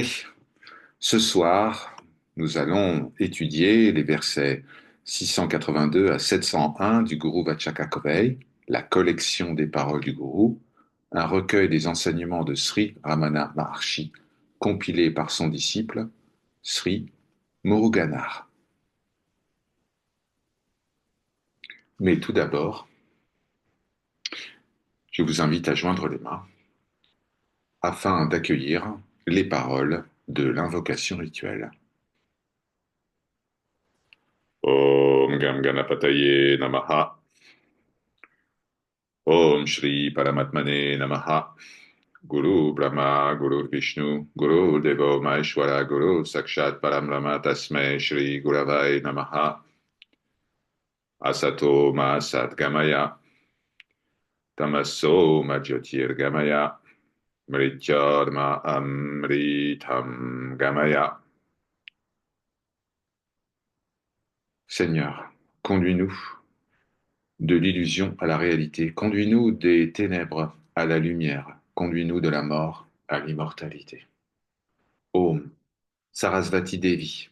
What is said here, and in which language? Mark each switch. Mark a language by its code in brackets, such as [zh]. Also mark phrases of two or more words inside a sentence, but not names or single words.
[fr] Ce soir, nous allons étudier les versets 682 à 701 du Guru Vachakakovai, la collection des paroles du Gourou, un recueil des enseignements de Sri Ramana Maharshi, compilé par son disciple Sri Muruganar. Mais tout d'abord, je vous invite à joindre les mains afin d'accueillir les paroles de l'invocation rituelle. [sa] Om Gam Ganapataye Namaha. Om Shri Paramatmane Namaha. Guru Brahma, Guru Vishnu, Guru Devo Maheshwara, Guru Sakshat Parambrahma Tasmai Shri Guravai Namaha. Asato Ma Sat Gamaya. Tamaso Ma Jyotir Gamaya. Mrityarma Amritam Gamaya. [fr] Seigneur, conduis-nous de l'illusion à la réalité. Conduis-nous des ténèbres à la lumière. Conduis-nous de la mort à l'immortalité. [sa] Om Sarasvati Devi.